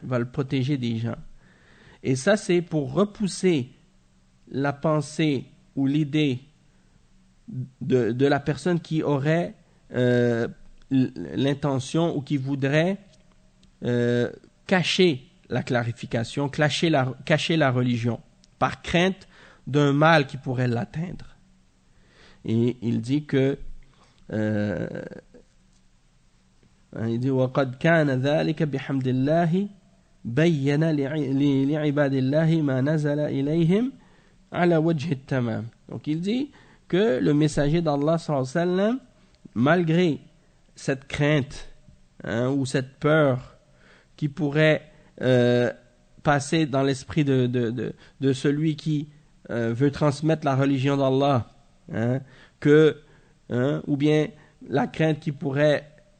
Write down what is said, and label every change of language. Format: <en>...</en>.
<fr>Il va le protéger des gens. Et ça, c'est pour repousser la pensée ou l'idée de la personne qui aurait l'intention ou qui voudrait cacher la clarification, cacher la religion, par crainte d'un mal qui pourrait l'atteindre. Et il dit que il dit</fr> <ar>وَقَدْ كَانَ ذَلِكَ بِحَمْدِ اللَّهِ بَيَّنَ لِعِبَادِ اللَّهِ مَا نَزَلَ إِلَيْهِمْ عَلَى وَجْهِ التَّمَامِ.</ar> <fr>Donc il dit que le messager d'Allah صلى الله عليه وسلم, malgré cette crainte hein, ou cette peur qui pourrait passer dans l'esprit de celui qui veut transmettre la religion d'Allah, hein, que hein, ou bien la crainte qui pourrait</fr>